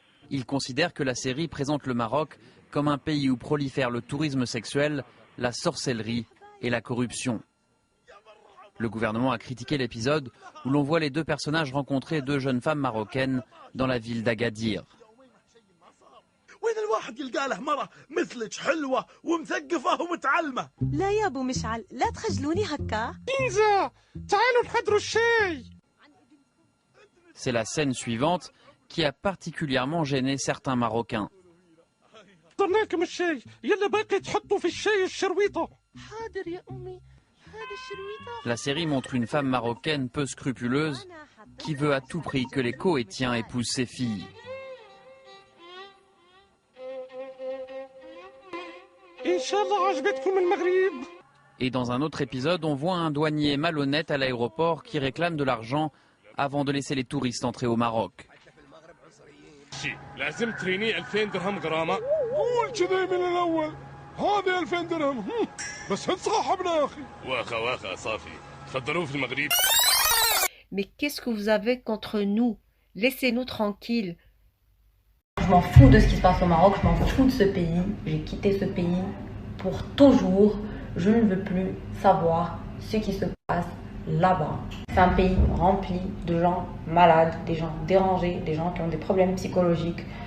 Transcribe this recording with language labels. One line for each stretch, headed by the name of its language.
French: Il considère que la série présente le Maroc comme un pays où prolifère le tourisme sexuel, la sorcellerie et la corruption. Le gouvernement a critiqué l'épisode où l'on voit les 2 personnages rencontrer 2 jeunes femmes marocaines dans la ville d'Agadir.
Arabic: وين الواحد يلقى له مرة مثلك حلوة ومثقفة ومتعلمة. لا يا ابو مشعل لا تخجلوني هكا. بينزا تعالوا نحضروا الشاي.
French: C'est la scène suivante qui a particulièrement gêné certains Marocains.
Arabic: لكم الشاي يلا باقي تحطوا في الشاي الشرويطه. حاضر يا أمي هذه الشرويطة.
French: La série montre une femme marocaine peu scrupuleuse qui veut à tout prix que les Koweïtiens épousent ses filles.
Arabic: ان شاء الله عجبتكم المغرب.
French: Et dans un autre épisode, on voit un douanier malhonnête à l'aéroport qui réclame de l'argent avant de laisser les touristes entrer au Maroc.
Arabic: لازم تريني 2000 درهم غرامه. قول كذا من الاول. هذه 2000 درهم بس صاحبنا يا اخي. واخا صافي تفضلوا في المغرب.
French: Mais qu'est-ce que vous avez contre nous? Laissez-nous tranquilles. Je m'en fous de ce qui se passe au Maroc, je m'en fous de ce pays. J'ai quitté ce pays pour toujours. Je ne veux plus savoir ce qui se passe là-bas. C'est un pays rempli de gens malades, des gens dérangés, des gens qui ont des problèmes psychologiques.